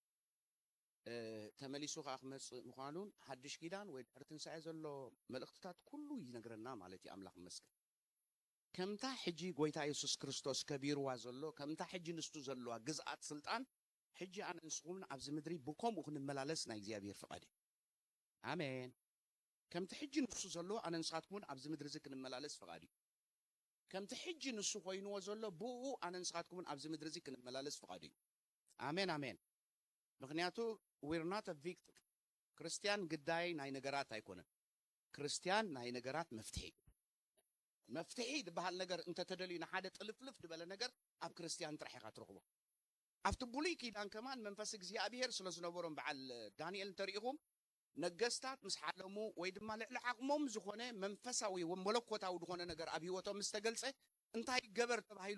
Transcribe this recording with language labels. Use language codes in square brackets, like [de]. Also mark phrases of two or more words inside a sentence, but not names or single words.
[ti] ተመሊሱ ከዓ ክመጽእ ምዃኑን ሓድሽ ኪዳን ወይ ድሕሪ ትንሳኤ ዘሎ መልእክትታት ኩሉ ይነግረና ማለት እዩ አምላኽ መስገን ከምታ ሕጂ ጎይታ ኢየሱስ ክርስቶስ ከቢርዋ ዘሎ ከምታ ሕጂ ንስቱ ዘለዋ ግዝአት ስልጣን ሕጂ ኣነ ንስኹምን ኣብዚ ምድሪ ብከምኡ ክንመላለስ ናይ እግዚአብሔር ፍቃድ እዩ አሜን ከምቲ ሕጂ ንሱ ዘሎ ኣነ ንስኻትኩምን ኣብዚ ምድሪ እዚ ክንመላለስ ፍቃድ እዩ ከምቲ ሕጂ ንሱ ኮይንዎ ዘሎ ብኡ ኣነ ንስኻትኩምን ኣብዚ ምድሪ እዚ ክንመላለስ ፍቃድ እዩ አሜን አሜን ምክንያቱ [en] we're not a victim [ti] ክርስቲያን ግዳይ ናይ ነገራት ኣይኮነን ክርስቲያን ናይ ነገራት መፍትሒ ዝበሃል ነገር እንተ ተደልዩ ንሓደ ጥልፍልፍ ዝበለ ነገር ኣብ ክርስቲያን ጥራሕ ኢኻ ትረኽቦ ኣብቲ ብሉይ ኪዳን ከማን መንፈስ እግዚአብሔር ስለ ዝነበሮም በዓል ዳንኤል እንተሪኢኹም ነገስታት ምስ ሓለሙ ወይ ድማ ልዕሊ ዓቕሞም ዝኾነ መንፈሳዊ ወመለኮታዊ ዝኾነ ነገር ኣብ ህይወቶም ምስ ተገልጸ እንታይ ገበር ተባሂሉ